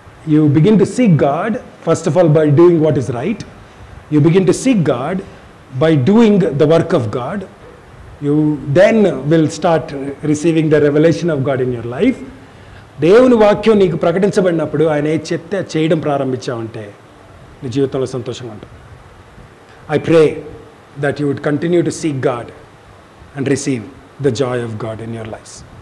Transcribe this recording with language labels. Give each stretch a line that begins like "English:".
English: You begin to seek God, first of all, by doing what is right. You begin to seek God by doing the work of God. You then will start receiving the revelation of God in your life.
Telugu: దేవుని వాక్యం నీకు ప్రకటించబడినప్పుడు ఆయన ఏ చెప్తే చేయడం ప్రారంభించావంటే నీ జీవితంలో సంతోషంగా ఉంటుంది.
English: I pray that you would continue to seek God and receive the joy of God in your lives.